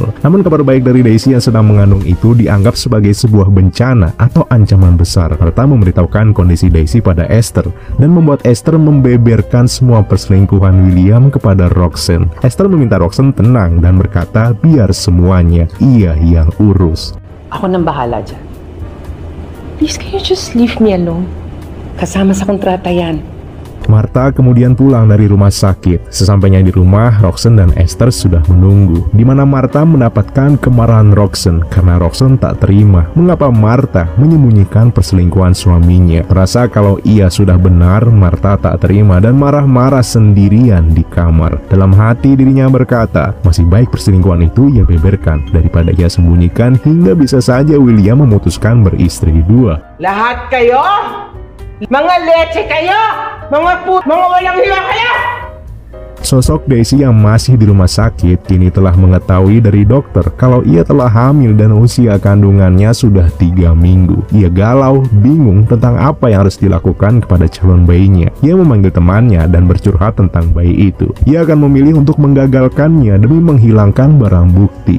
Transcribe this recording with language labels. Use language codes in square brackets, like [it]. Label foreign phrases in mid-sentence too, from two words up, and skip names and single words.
[id] Namun kabar baik dari Daisy yang sedang mengandung itu dianggap sebagai sebuah bencana atau ancaman besar. Martha memberitahukan kondisi Daisy pada Esther dan membuat Esther membeberkan semua perselingkuhan William kepada Roxanne. Esther meminta Roxanne tenang dan berkata biar semuanya ia yang urus. [tl] Ako nang bahala dyan. [en] Please, can you just leave me alone? [tl] Kasama sa kontrata yan. [id] Martha kemudian pulang dari rumah sakit. Sesampainya di rumah, Roxanne dan Esther sudah menunggu, di mana Martha mendapatkan kemarahan Roxanne karena Roxanne tak terima mengapa Martha menyembunyikan perselingkuhan suaminya. Merasa kalau ia sudah benar, Martha tak terima dan marah-marah sendirian di kamar. Dalam hati dirinya berkata, masih baik perselingkuhan itu ia beberkan daripada ia sembunyikan hingga bisa saja William memutuskan beristri dua. [tl] Lahat kayo? Mga leche kayo! Mga walang hiya kayo! [id] Sosok Daisy yang masih di rumah sakit kini telah mengetahui dari dokter kalau ia telah hamil dan usia kandungannya sudah 3 minggu. Ia galau, bingung tentang apa yang harus dilakukan kepada calon bayinya. Ia memanggil temannya dan bercurhat tentang bayi itu. Ia akan memilih untuk menggagalkannya demi menghilangkan barang bukti.